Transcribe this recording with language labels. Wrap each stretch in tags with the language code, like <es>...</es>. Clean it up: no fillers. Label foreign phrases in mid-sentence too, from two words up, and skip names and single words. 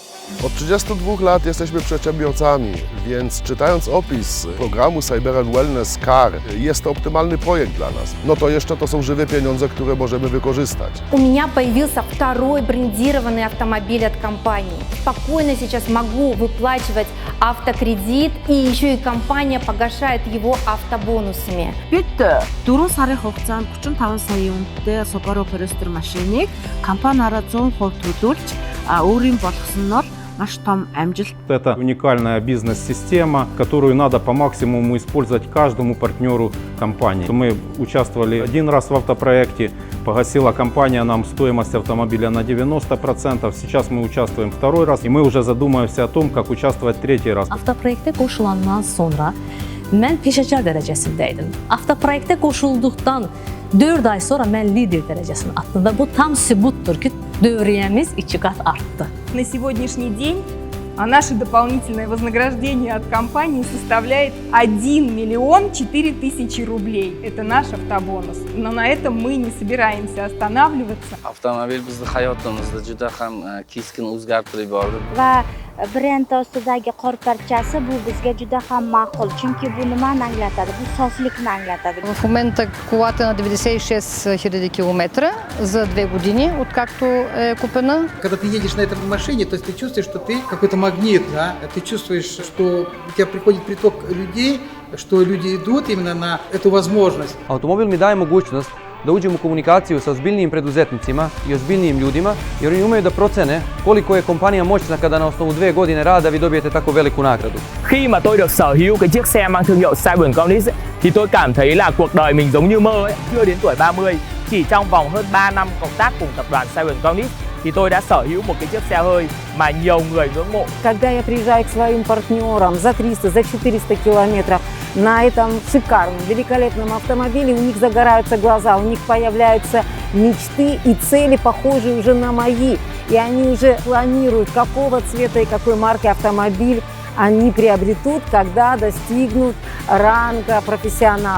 <pl>Od 32 lat jesteśmy przedsiębiorcami, więc czytając opis programu Cyber and Wellness CAR, jest to optymalny projekt dla nas. No to jeszcze to są żywe pieniądze, które możemy wykorzystać.</pl> <ru>У меня появился второй брендированный автомобиль от компании. Спокойно сейчас могу выплачивать автокредит, и еще и компания погашает его автобонусами.</ru> <mn>Бид 4 сарын хугацаанд 35 сая үнэтэй Subaru Forester машиныг компаниараа 100% төлөвлөж өөрийн болгосноор наш том амжилт.</mn> <ru>Это уникальная бизнес-система, которую надо по максимуму использовать каждому партнеру компании. Мы участвовали один раз в автопроекте, погасила компания нам стоимость автомобиля на 90%. Сейчас мы участвуем второй раз, и мы уже задумаемся о том, как участвовать tретий раз.</ru> <az>Avtoproyektə qoşulandan sonra mən peşəkar dərəcəsindəydim. Avtoproyektə qoşulduqdan 4 ay sonra mən lider dərəcəsinə atdım və bu tam sübutdur ki, dövriyyəmiz 2 qat artdı.</az> <ru>На сегодняшний день наше дополнительное вознаграждение от компании составляет 1 миллион 4 тысячи рублей. Это наш автобонус. Но на этом мы не собираемся останавливаться.</ru> <uz>Avtomobil bizni hayotimizda juda ham keskin o'zgartirib yubordi. Va brend ostidagi qor parchasi bu bizga juda ham ma'qul, chunki bu nimani anglatadi? Bu soflikni anglatadi.</uz> <bg>В момента колата на 96 000 километра за 2 години, откакто е купена.</bg> <ru>Когда ты едешь на этой машине, то есть ты чувствуешь, что ты какой-то магнит, да? Ты чувствуешь, что у тебя приходит приток людей, что люди идут именно на эту возможность.</ru> <sr>Automobil mi daje mogućnost da uđem u komunikaciju sa ozbiljnijim preduzetnicima i ozbiljnijim ljudima, jer oni umeju da procene koliko je kompanija moćna kada na osnovu 2 godine rada vi dobijete tako veliku nagradu.</sr> <vi>Khi mà tôi được sở hữu cái chiếc xe mang thương hiệu Cyber Cornish thì tôi cảm thấy là cuộc đời mình giống như mơ ấy. Chưa đến tuổi 30, chỉ trong vòng hơn 3 năm cộng tác cùng tập đoàn Cyber Cornish thì tôi đã sở hữu một cái chiếc xe hơi mà nhiều người ngưỡng mộ.</vi> <ru>Когда я приезжаю к своим партнерам за 300, за 400 километров на этом шикарном, великолепном автомобиле, у них загораются глаза, у них появляются мечты и цели, похожие уже на мои. И они уже планируют, какого цвета и какой марки автомобиль они приобретут, когда достигнут ранга профессионал.</ru>